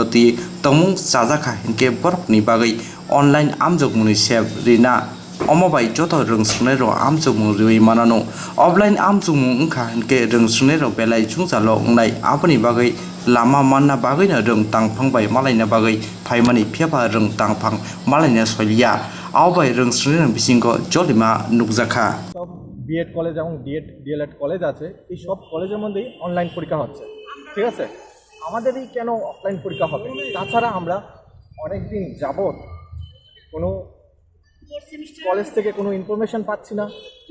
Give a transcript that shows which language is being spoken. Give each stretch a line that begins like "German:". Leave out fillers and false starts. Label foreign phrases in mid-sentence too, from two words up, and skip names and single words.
Kok Borok: diei tongmung sajaka hinke borokni bagai online amjogmuni seb rina omobai joto rungsrunai ro amjogmung rui manano offline amjogmung ungkha hinke rungsrunai ro belai chungchalo ungnai aboni bagai lama manna bagai na rung tangphangbai malaina bagai phaimani phiaba rung tangphang malaina soilia awbai rungsrunai ro bisingo jolima nukjaka
Bangla: সব
English: B.Ed college
Bangla: এবং
English: D.El.Ed college
Bangla: আছে এই সব কলেজের মধ্যেই অনলাইন পরীক্ষা হচ্ছে ঠিক আছে আমাদেরই কেন অফলাইন পরীক্ষা হবে তাছাড়া আমরা অনেক দিন যাবত কোনো কলেজ থেকে কোনো ইনফরমেশন পাচ্ছি না যে